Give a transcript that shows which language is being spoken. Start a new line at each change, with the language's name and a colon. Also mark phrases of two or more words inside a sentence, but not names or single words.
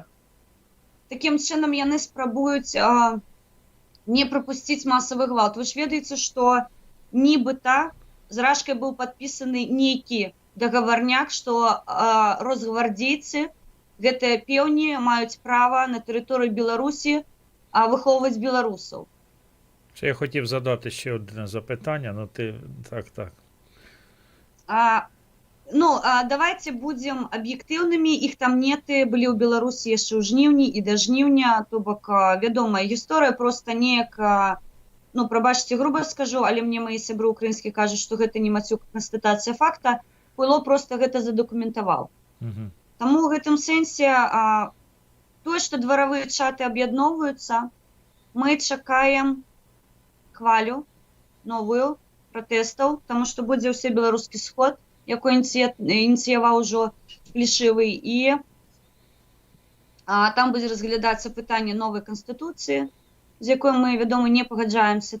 Belarusian: Такім чынам яны спрабуюць не прапусціць масавы гвалт. Вы ж ведаеце, што нібыта з Рашкай быў падпісаны нейкі дагаварняк, што росгвардзейцы, гэтыя пеўні, маюць права на тэрыторыі Беларусі выхоўваць беларусаў.
Ukrainian: Я хотів задати ще одне запитання, но ти так.
Belarusian: Давайте будзем аб'ектыўнымі. Іх там неты былі ў Беларусі яшчэ ў жніўні і да жніўня, то бок вядомая гісторыя, проста неяк, прабачце, груба скажу, але мне мои сябры украінскія кажуць, што гэта не мацюк, канстатацыя факта. Пыло проста гэта задакументаваў. Таму ў гэтым сэнсе тое, што дваравыя чаты аб'ядноўваюцца, мы чакаем хвалю новую пратэстаў, таму што будзе ўсе беларускі сход, якой ініцыяваў ужо Плешывы, і там будзе разглядацца пытанне новай канстытуцыі, з якой мы, вядома, не пагаджаемся.